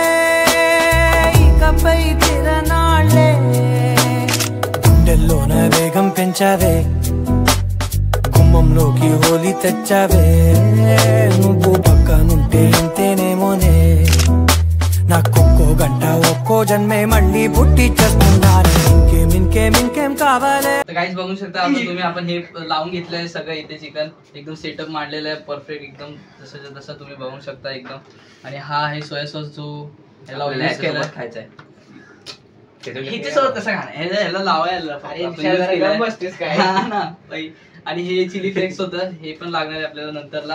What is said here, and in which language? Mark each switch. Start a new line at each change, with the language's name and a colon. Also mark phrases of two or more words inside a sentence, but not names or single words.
Telugu: ఇకపై తిరనాళ్ళే గుండెల్లోన వేగం పెంచావే గుమ్మంలోకి హోలీ తెచ్చావే నువ్వు పక్కనుంటే ఇంతేనేమోనే నాకొక్కో గంట ఒక్కో జన్మే మళ్ళీ పుట్టి చేస్తున్నాను. ఇంకేం కావాలే.
Marathi: तर गाईज बघू शकता आपण हे लावून घेतलंय सगळं. इथे चिकन एकदम सेटअप मांडलेलं आहे परफेक्ट एकदम जसं जसं तुम्ही बघू शकता एकदम. आणि हा आहे
English: soy sauce
Marathi: जो ह्याला यूज केला खायचा आहे. ह्याच्यासोबत कसं खाणं ह्याला लावायला आणि हे
English: chilli flakes
Marathi: होतं हे पण लागणार आहे आपल्याला नंतरला.